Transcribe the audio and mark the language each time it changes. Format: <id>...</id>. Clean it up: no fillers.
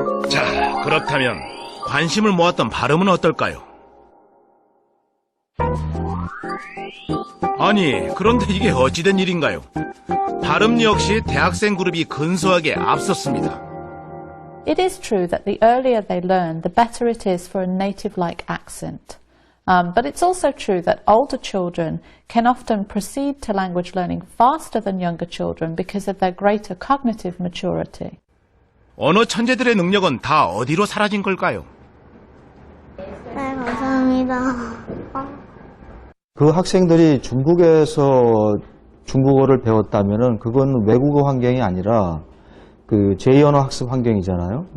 <ko>자, 그렇다면 관심을 모았던 발음은 어떨까요? 아니, 그런데 이게 어찌된 일인가요? 발음 역시 대학생 그룹이 근소하게 앞섰습니다.</ko> <en>It is true that the earlier they learn, the better it is for a native-like accent. But it's also true that older children can often proceed to language learning faster than younger children because of their greater cognitive maturity.</en> <ko>언어 천재들의 능력은 다 어디로 사라진 걸까요? 네, 감사합니다. 그 학생들이 중국에서 중국어를 배웠다면은 그건 외국어 환경이 아니라 그 제2언어 학습 환경이잖아요.</ko>